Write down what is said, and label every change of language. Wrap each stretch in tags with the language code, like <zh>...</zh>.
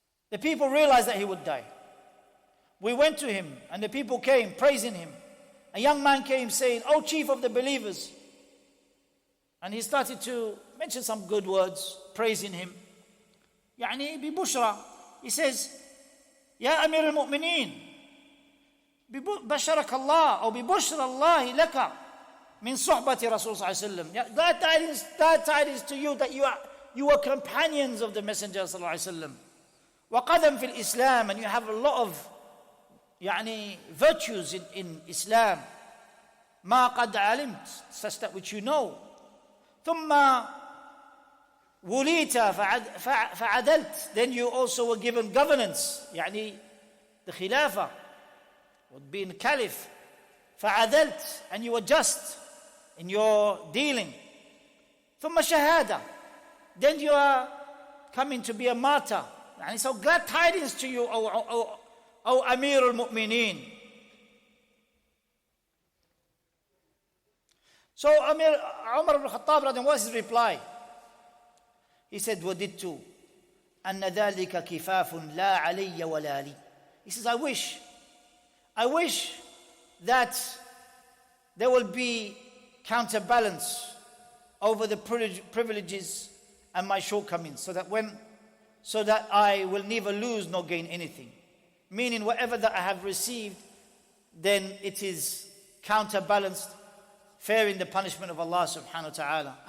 <en>The people realized that he would die. We went to him and the people came praising him. A young man came saying, "O chief of the believers." And he started to mention some good words, praising him.</en> <ar>ببشرى.</ar> <en>He says,</en> <ar>"يا أمير المؤمنين بشرك الله أو ببشرى الله لك من صحبة رسول صلى الله عليه وسلم."</ar> <en>Glad tidings to you that you were companions of the Messenger</en> <ar>صلى الله عليه وسلم. وقدم في الإسلام,</ar> <en>and you have a lot of virtues in Islam.</en> <ar>ما قد علمت,</ar> <en>such that which you know.</en> <ar>ثم وليت فعدلت,</ar> <en>then you also were given governance, the khilafah would be in caliph.</en> <ar>فعدلت,</ar> <en>and you were just in your dealing.</en> <ar>ثم شهادة,</ar> <en>then you are coming to be a martyr. So glad tidings to you, O Amir al-Mu'mineen. So Umar Ibn Khattab, what is his reply? He said,</en> <ar>وَدِدْتُ أَنَّ ذَلِكَ كِفَافٌ لَا عَلَيَّ وَلَا لِي.</ar> <en>He says, I wish that there will be counterbalance over the privileges and my shortcomings, so that I will neither lose nor gain anything. Meaning whatever that I have received, then it is counterbalanced, fearing the punishment of Allah subhanahu wa ta'ala.</en>